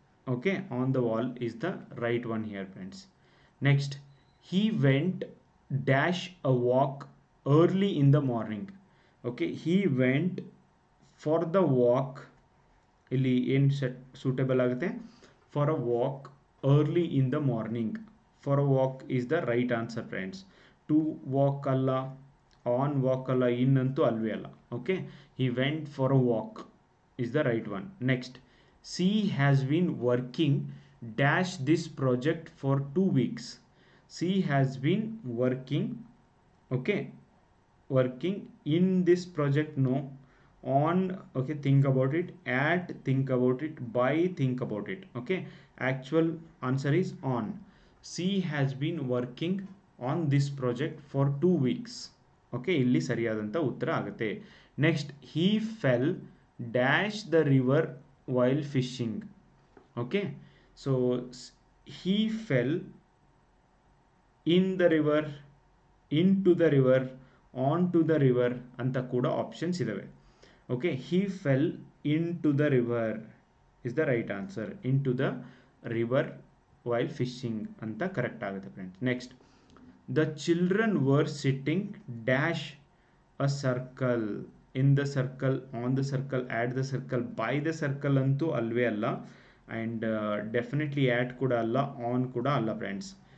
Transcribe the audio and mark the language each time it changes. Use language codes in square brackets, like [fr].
[en] Okay, on the wall is the right one here friends. Next, he went dash a walk early in the morning. Okay, he went for the walk. [kn] ಇಲ್ಲಿ ಏನು [en] suitable [kn] ಆಗುತ್ತೆ, [en] for a walk early in the morning. For a walk is the right answer friends. To walk [kn] ಅಲ್ಲ, [en] on walk [kn] ಅಲ್ಲ, ಇನ್ ಅಂತೂ ಅಲ್ವೇ ಅಲ್ಲ. [en] Okay, he went for a walk is the right one. Next, C has been working dash this project for 2 weeks. C has been working, okay, working in this project, no. On, okay, think about it. At, think about it. By, think about it. Okay, actual answer is on. C has been working on this project for 2 weeks. Okay, [kn] ಇಲ್ಲಿ ಸರಿಯಾದಂಥ ಉತ್ತರ ಆಗುತ್ತೆ. [en] Next, he fell dash the river while fishing. Okay, so he fell in the river, into the river, onto the river [kn] ಅಂತ ಕೂಡ options ಇದಾವೆ. [en] Okay, he fell into the river is the right answer. Into the river while fishing [kn] ಅಂತ correct ಆಗುತ್ತೆ [en] Friends. Next, the children were sitting dash a circle, in the circle, on the circle, at the circle, by the circle [kn] ಅಂತೂ ಅಲ್ವೇ ಅಲ್ಲ, [en] and definitely at [kn] ಕೂಡ ಅಲ್ಲ, [en] on ಕೂಡ ಅಲ್ಲ friends.